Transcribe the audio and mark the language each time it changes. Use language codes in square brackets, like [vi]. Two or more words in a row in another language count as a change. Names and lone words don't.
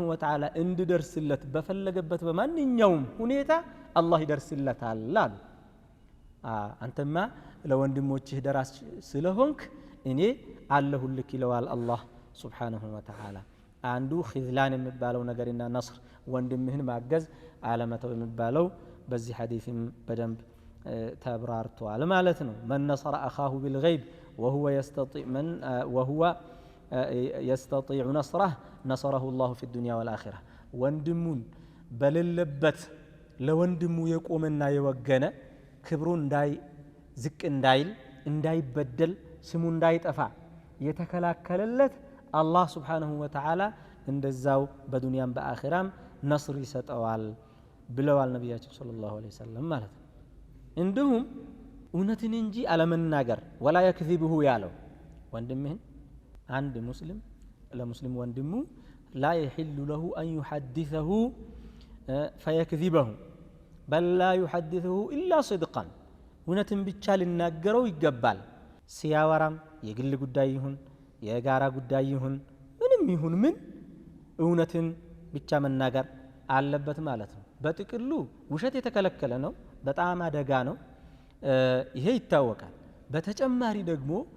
[ar] وتعالى [am] እንዲደርስለት በፈለገበት በማንኛውም ሁኔታ አላህ ይደርስለታል አሉ አንተማ ለወንድሞችህ ደራስ ስለሆንክ እኔ አለሁልክ ይለዋል አላህ [ar] سبحانه وتعالى [am] አንዱ ኺዝላን የሚባለው ነገርና ነስር ወንድምህን ማገዝ አለመተው የሚባለው በዚህ ሐዲስም በደንብ ተብራርቷል ማለት ነው [ar] من نصر أخاه بالغيب وهو يستطيع نصره نصره الله في الدنيا والآخرة [am] ወንድሙን በሌለበት ለወንድሙ የቆመና የወገነ ክብሩን ዝቅ እንዳይበደል ስሙ እንዳይጠፋ የተከላከለለት አላህ [ar] سبحانه وتعالى [am] እንደዛው በዱንያም በአኺራም ነስር ይሰጠዋል ብለዋል ነብያችን [ar] صلى الله عليه وسلم [am] ማለት ነው እንዲሁም እውነትን እንጂ አለመናገር [ar] ولا يكذبه [am] ያለው ወንድምህን አንድ ሙስሊም ለሙስሊም ወንድሙ [ar] لا يحل له أن يحدثه فيكذبه بل لا يحدثه إلا صدقا [am] እውነትን ብቻ ሊናገረው ይገባል ሲያወራም የግል ጉዳይ ይሁን የጋራ ጉዳይ ይሁን ምንም ይሁን ምን እውነትን ብቻ መናገር አለበት ማለት ነው በጥቅሉ ውሸት የተከለከለ ነው በጣም አደጋ ነው ይሄ ይታወቃል በተጨማሪ ደግሞ